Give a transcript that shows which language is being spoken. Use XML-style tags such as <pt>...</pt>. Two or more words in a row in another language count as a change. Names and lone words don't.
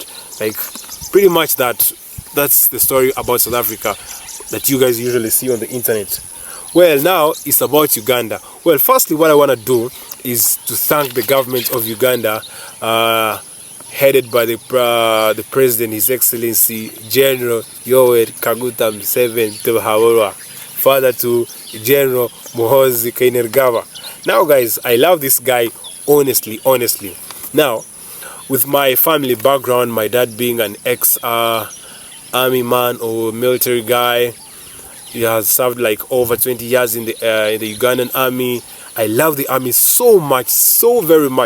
<en>Like, pretty much that's the story about South Africa that you guys usually see on the internet. Well, now it's about Uganda. Well, firstly, what I want to do is to thank the government of Uganda, headed by the President, His Excellency General Yoweri Kaguta Museveni Tebahaworwa, father to General Muhoozi Kainerugaba. Now, guys, I love this guy, honestly. Now, with my family background, my dad being an ex-army man or military guy, he has served like over 20 years in the Ugandan army. I love the army so much, so very much.</en>